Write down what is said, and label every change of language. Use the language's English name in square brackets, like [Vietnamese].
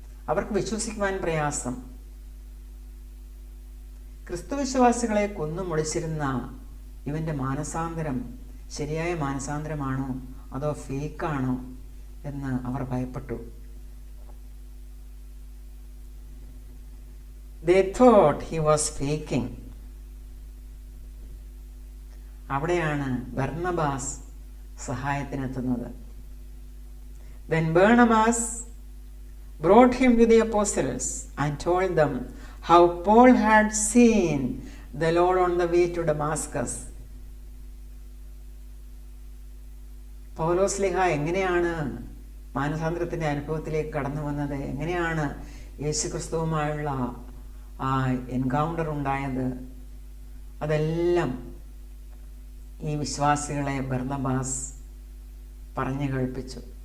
[Malayalam] അവർക്ക് വിശ്വസിക്കുവാൻ പ്രയാസം. ക്രിസ്തുവിശ്വാസികളെ കൊന്നുമുടിച്ചിരുന്ന ഇവൻ്റെ മാനസാന്തരം ശരിയായ മാനസാന്തരമാണോ അതോ ഫേക്കാണോ എന്ന് അവർ ഭയപ്പെട്ടു. [English] They thought he was faking. [Malayalam] അവിടെയാണ് Barnabas സഹായത്തിനെത്തുന്നത്. [English] Then Barnabas brought him to the apostles and told them how Paul had seen the Lord on the way to Damascus. [Malayalam] പൗലോസ് ലീഹ എങ്ങനെയാണ് മാനസാന്തരത്തിൻ്റെ അനുഭവത്തിലേക്ക് കടന്നു വന്നത്, എങ്ങനെയാണ് യേശുക്രിസ്തുവുമായുള്ള ആ എൻകൗണ്ടർ ഉണ്ടായത്, അതെല്ലാം ഈ വിശ്വാസികളെ ബർന്നബാസ് പറഞ്ഞു കേൾപ്പിച്ചു.